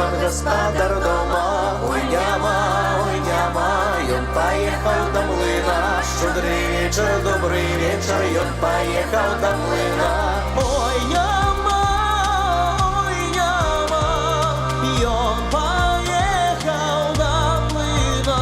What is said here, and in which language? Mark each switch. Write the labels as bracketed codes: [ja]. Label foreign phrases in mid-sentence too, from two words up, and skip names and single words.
[be] гаспадар дома. Ой, няма, ён поехал до млына. [ru] Щедрый вечер, добрый вечер, [be] ён поехал до млына. Ой, няма, ён поехал до млына.